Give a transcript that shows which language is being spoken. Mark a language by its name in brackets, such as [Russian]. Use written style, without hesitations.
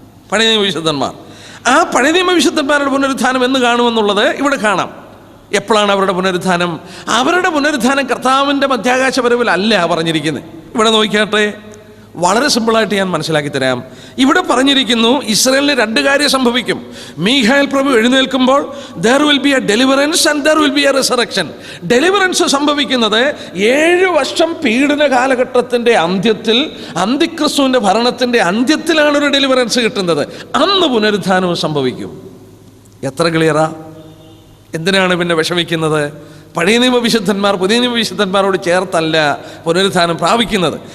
[Malayalam] പഴയ നിയമ വിശുദ്ധന്മാർ, ആ പഴയ നിയമ വിശുദ്ധന്മാരുടെ പുനരുത്ഥാനം എന്ന് കാണുമെന്നുള്ളത് ഇവിടെ കാണാം. എപ്പോഴാണ് അവരുടെ പുനരുത്ഥാനം? അവരുടെ പുനരുത്ഥാനം കർത്താവിൻ്റെ മധ്യാകാശ വരവിലല്ല പറഞ്ഞിരിക്കുന്നത്. ഇവിടെ നോക്കിയാട്ടെ, വളരെ സിമ്പിളായിട്ട് ഞാൻ മനസ്സിലാക്കി തരാം. ഇവിടെ പറഞ്ഞിരിക്കുന്നു, ഇസ്രായേലിന് 2 കാര്യം സംഭവിക്കും. മീഖായേൽ പ്രഭു എഴുന്നേൽക്കുമ്പോൾ [English] there will be a deliverance and there will be a resurrection. [Malayalam] Deliverance സംഭവിക്കുന്നത് 7 വർഷം പീഡന കാലഘട്ടത്തിൻ്റെ അന്ത്യത്തിൽ, അന്തിക്രിസ്തുവിൻ്റെ ഭരണത്തിൻ്റെ അന്ത്യത്തിലാണ് ഒരു ഡെലിവറൻസ് കിട്ടുന്നത്. അന്ന് പുനരുത്ഥാനവും സംഭവിക്കും. എത്ര ക്ലിയറാ? എന്തിനാണ് പിന്നെ വിഷമിക്കുന്നത്? പഴയ നിയമ വിശുദ്ധന്മാർ പുതിയ നിയമ വിശുദ്ധന്മാരോട് ചേർത്തല്ല പുനരുത്ഥാനം പ്രാപിക്കുന്നത്.